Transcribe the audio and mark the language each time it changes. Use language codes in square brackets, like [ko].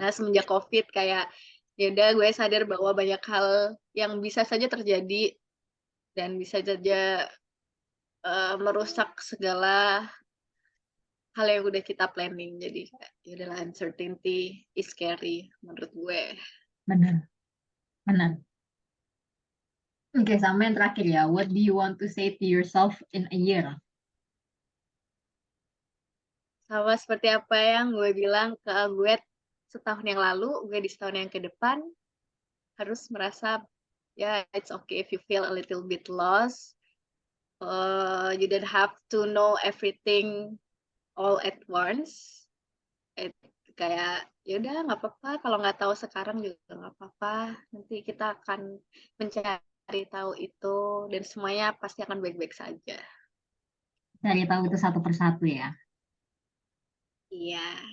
[id] Karena semenjak COVID kayak, ya udah gue sadar bahwa banyak hal yang bisa saja terjadi dan bisa saja merusak segala hal yang udah kita planning. Jadi ya udahlah, [en] uncertainty is scary [id] menurut gue. benar, benar. Oke, sama yang terakhir ya. [en] What do you want to say to yourself in a year? [id] Sama seperti apa yang gue bilang ke gue setahun yang lalu, gue di setahun yang ke depan harus merasa ya [en] it's okay if you feel a little bit lost. You don't have to know everything all at once. [id] Eh, kayak ya udah nggak apa-apa kalau nggak tahu sekarang juga nggak apa-apa, nanti kita akan mencari tahu itu dan semuanya pasti akan baik-baik saja. Cari tahu itu satu persatu ya. Iya.